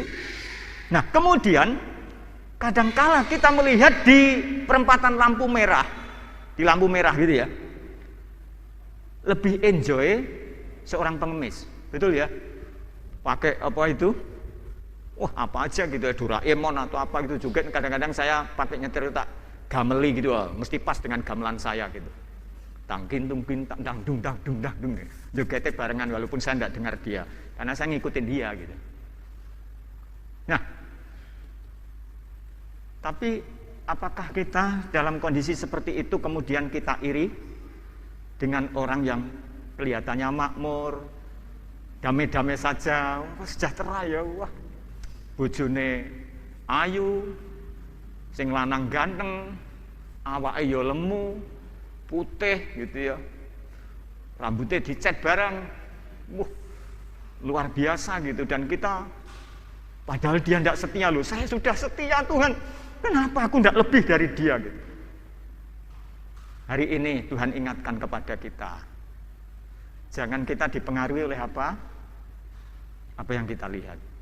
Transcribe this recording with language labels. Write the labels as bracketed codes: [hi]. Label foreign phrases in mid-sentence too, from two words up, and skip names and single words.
[id] Nah, kemudian kadangkala kita melihat di perempatan lampu merah, di lampu merah gitu ya, lebih enjoy seorang pengemis, betul ya? Pakai apa itu? Wah, apa aja gitu ya, Doraemon atau apa gitu juga. Kadang-kadang saya pakai nyetir [jv] tak gameli [id] gitu, mesti pas dengan gamelan saya gitu. Tangkin tungkin tang dung dang dung dang dung. Jogetnya barengan walaupun saya tidak dengar dia, karena saya ngikutin dia gitu. Nah, tapi apakah kita dalam kondisi seperti itu kemudian kita iri dengan orang yang kelihatannya makmur, damai-damai saja, wah sejahtera ya, [jv] wah bojone ayu, sing lanang ganteng, awake ya lemu, putih [id] gitu ya, rambutnya dicet barang, wah luar biasa gitu. Dan kita, padahal dia tidak setia loh, saya sudah setia Tuhan, kenapa aku tidak lebih dari dia gitu. Hari ini Tuhan ingatkan kepada kita, jangan kita dipengaruhi oleh apa yang kita lihat.